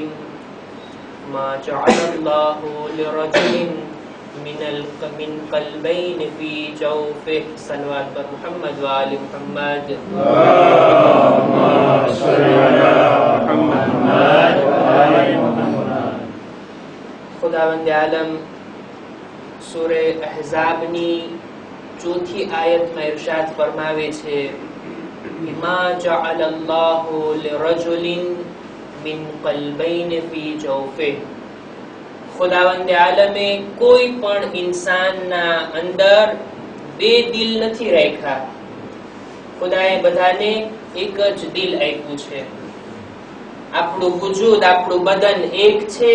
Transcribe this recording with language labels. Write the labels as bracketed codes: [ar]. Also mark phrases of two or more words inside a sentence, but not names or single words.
[ar] ما جعل الله لرجل من قلبين في جوفه. صلوات پر محمد وآل محمد. اللهم صل على محمد وآل محمد. [gu] ખુદાવંદ આલમ સૂરે અહઝાબની ચોથી આયતમાં ઇરશાદ ફરમાવે છે [ar] ما جعل الله لرجل من قلبين في جوفه. [gu] ખુદાવંદ આલમે કોઈ પણ ઇન્સાનના અંદર બે દિલ નથી રાખ્યા. ખુદાએ બધાને એક જ દિલ આપ્યું છે. આપણું વજૂદ, આપણું બદન એક છે.